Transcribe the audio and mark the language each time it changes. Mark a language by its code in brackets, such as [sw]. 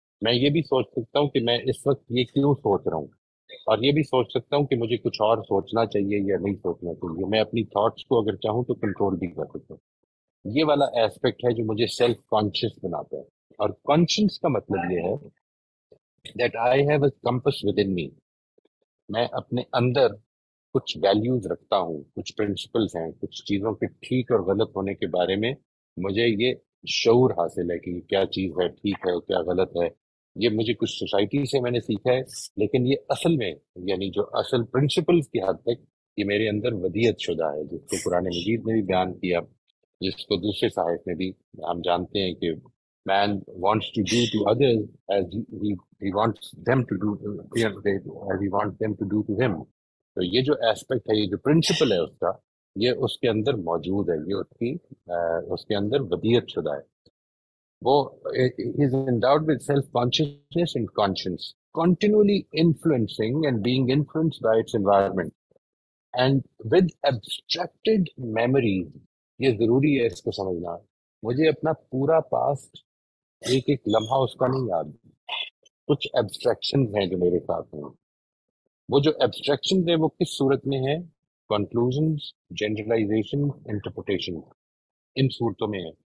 [ur] میں یہ بھی سوچ سکتا ہوں کہ میں اس وقت یہ کیوں سوچ رہا ہوں، اور یہ بھی سوچ سکتا ہوں کہ مجھے کچھ اور سوچنا چاہیے یا نہیں سوچنا چاہیے. میں اپنی تھاٹس کو اگر چاہوں تو کنٹرول بھی کر سکتا ہوں. یہ والا ایسپیکٹ ہے جو مجھے سیلف کانشیس بناتا ہے. اور کانشیس کا مطلب یہ ہے [en] that I have a compass within me. [ur] میں اپنے اندر کچھ ویلیوز رکھتا ہوں، کچھ پرنسپلز ہیں، کچھ چیزوں کے ٹھیک اور غلط ہونے کے بارے میں مجھے یہ شعور حاصل ہے کہ کیا چیز ہے ٹھیک ہے کیا غلط ہے. یہ مجھے کچھ سوسائٹی سے میں نے سیکھا ہے، لیکن یہ اصل میں یعنی جو اصل پرنسپلز کی حد تک یہ میرے اندر ودیت شدہ ہے، جس کو قرآن مجید میں بھی بیان کیا، جس کو دوسرے صحائف میں بھی ہم جانتے ہیں کہ [en] man wants to do to others as he wants them to do as he wants them to do to him. [ur] تو یہ جو ایسپیکٹ ہے، یہ جو پرنسپل ہے اس کا، یہ اس کے اندر موجود ہے، یہ اس کے اندر ودیت شدہ ہے. وہ [en] is endowed with self consciousness and conscience, continually influencing and being influenced by its environment, and with abstracted memories. [ur] یہ ضروری ہے اس کو سمجھنا. مجھے اپنا پورا پاسٹ ایک ایک لمحہ اس کا نہیں یاد، کچھ ایبسٹریکشن ہیں جو میرے ساتھ ہیں. وہ جو ایبسٹریکشن ہیں وہ کس صورت میں ہیں؟ کنکلوژنز، جنرلائزیشن، انٹرپریٹیشن، ان صورتوں میں ہے.